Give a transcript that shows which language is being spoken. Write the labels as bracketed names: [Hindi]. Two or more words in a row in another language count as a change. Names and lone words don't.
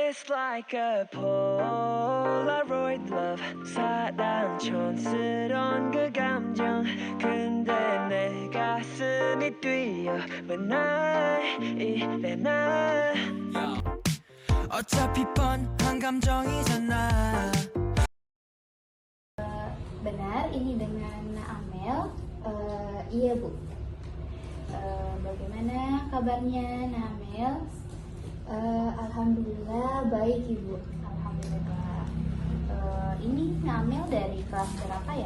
[English] It's like a Polaroid love [Korean] 사랑 촌스러운 그 감정 근데 내 가슴이 뛰어 왜 날 이래 난 어차피 뻔한 감정이잖아. [Indonesian] Benar, ini dengan Amel. Iya Bu. Bagaimana kabarnya Amel? Alhamdulillah baik Ibu. Alhamdulillah. Ini Amel dari kelas berapa ya?